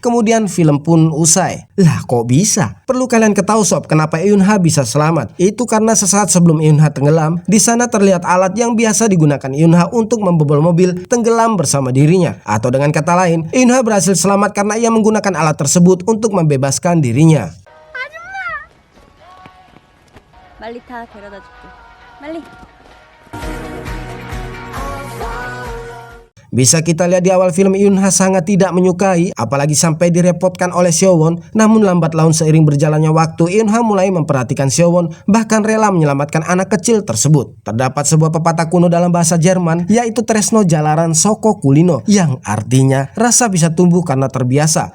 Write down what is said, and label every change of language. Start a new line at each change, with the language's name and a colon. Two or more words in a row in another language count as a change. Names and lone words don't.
Indonesian: Kemudian film pun usai. Lah kok bisa? Perlu kalian ketahui sob, kenapa Eun-ha bisa selamat? Itu karena sesaat sebelum Eun-ha tenggelam, di sana terlihat alat yang biasa digunakan Eun-ha untuk membobol mobil tenggelam bersama dirinya. Atau dengan kata lain, Eun-ha berhasil selamat karena ia menggunakan alat tersebut untuk membebaskan dirinya.
Korean: 빨리 타, 데려다 줄게. 빨리.
Indonesian: Bisa kita lihat di awal film, Eun-ha sangat tidak menyukai, apalagi sampai direpotkan oleh Seo-won. Namun lambat laun seiring berjalannya waktu, Eun-ha mulai memperhatikan Seo-won, bahkan rela menyelamatkan anak kecil tersebut. Terdapat sebuah pepatah kuno dalam bahasa Jerman, yaitu
Javanese: Tresno Jalaran Soko Kulino,
Indonesian: yang artinya rasa bisa tumbuh karena terbiasa.